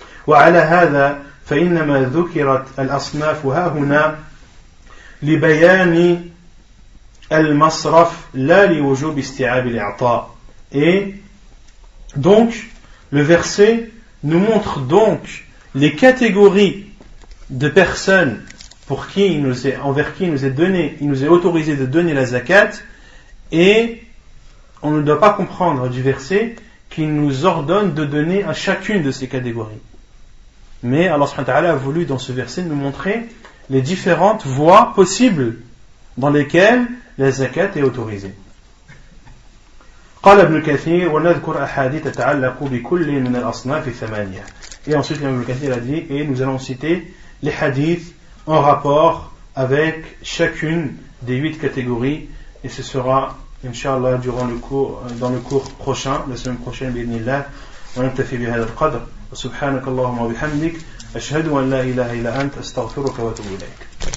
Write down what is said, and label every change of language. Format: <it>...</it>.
<ar>وعلى هذا فإنما ذكرت الأصناف هاهنا لبيان المصرف لا لوجوب استيعاب الإعطاء.</ar> <fr>Et donc le verset nous montre donc les catégories de personnes envers qui il nous est donné, il nous est autorisé de donner la zakat, et on ne doit pas comprendre du verset qu'il nous ordonne de donner à chacune de ces catégories. Mais Allah subhanahu wa ta'ala a voulu dans ce verset nous montrer les différentes voies possibles dans lesquelles la zakat est autorisée.</fr> <ar>قال ابن كثير ونذكر أحاديث تتعلق بكل من الأصناف الثمانية.</ar> <fr>Et ensuite Ibn Kathir a dit, et nous allons citer les hadiths en rapport avec chacune des 8 catégories, et ce sera Inch'Allah dans le cours prochain, la semaine prochaine bi'idhnillah.</fr> <ar>ونكتفي بهذا القدر وسبحانك اللهم وبحمدك أشهد أن لا إله إلا أنت أستغفرك وأتوب إليك.</ar>